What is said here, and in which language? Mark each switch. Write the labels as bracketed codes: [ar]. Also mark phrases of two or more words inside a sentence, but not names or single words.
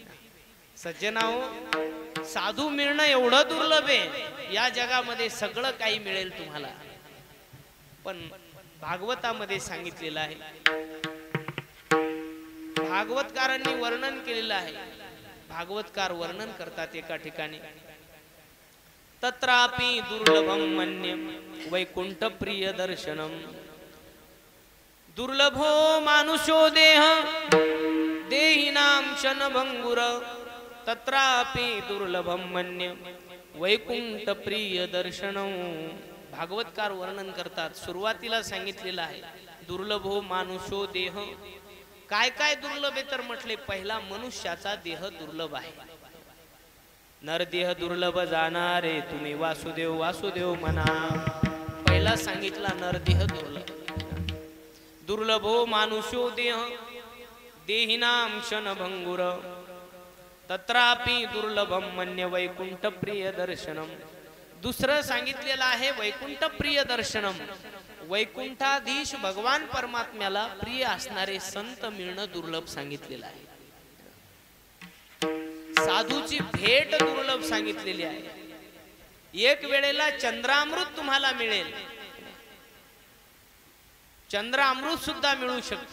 [mr] सज्जनाओ, साधू मिळणं एवढं दुर्लभ आहे. या जगामध्ये सगळं काही मिळेल तुम्हाला, पण भागवतामध्ये सांगितलेलं आहे, भागवतकारांनी वर्णन केलेलं आहे. भागवतकार वर्णन करतात एका ठिकाणी, [sa] तत्रापि दुर्लभम मन्यम वैकुंठ प्रिय दर्शनम. दुर्लभो मानुषो देह देहिनां क्षणभंगुर, तत्रापि दुर्लभम मन्यम वैकुंठ प्रिय दर्शनम. [mr] भागवतकार वर्णन करतात, सुरुवातीला सांगितलेलं आहे [sa] दुर्लभो मानुषो देह. [mr] काय काय दुर्लभ आहे तर म्हटले, पहिला मनुष्याचा देह दुर्लभ आहे. नरदेह दुर्लभ जाणारे तुम्ही वासुदेव वासुदेव म्हणा. पहिला सांगितला नरदेह दुर्लभ. [sa] दुर्लभो मानुषो देह देहिनां क्षणभंगुर, तत्रापि दुर्लभम मन्य वैकुंठ प्रिय दर्शनम. [mr] दुसरं सांगितलेलं आहे [sa] वैकुंठ प्रिय दर्शनम. [mr] वैकुंठाधीश भगवान परमात्म्याला प्रिय असणारे संत मिळणं दुर्लभ सांगितलेलं आहे. साधूची भेट दुर्लभ सांगितलेली आहे. एक वेळेला चंद्रामृत तुम्हाला मिळेल, चंद्रामृत सुद्धा मिळू शकतं.